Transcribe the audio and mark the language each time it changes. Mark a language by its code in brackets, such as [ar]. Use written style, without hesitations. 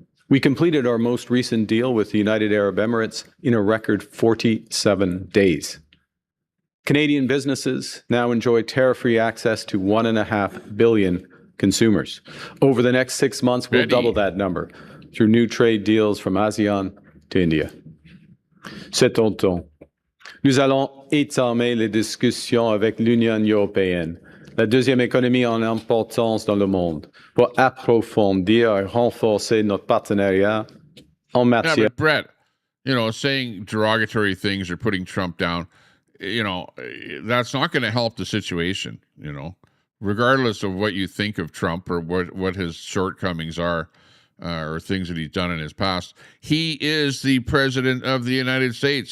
[en] We completed our most recent deal with the United Arab Emirates in a record 47 days. Canadian businesses now enjoy tariff-free access to 1.5 billion consumers. Over the next 6 months, we'll double that number through new trade deals from ASEAN to India. [fr] Cet automne, nous allons entamer les discussions avec l'Union européenne, la deuxième économie en importance dans le monde, pour approfondir et renforcer notre partenariat en matière. [en] Yeah, but Brett, you know, saying derogatory things or putting Trump down, you know, that's not going to help the situation, you know, regardless of what you think of Trump or what his shortcomings are. Or things that he's done in his past. He is the president of the United States.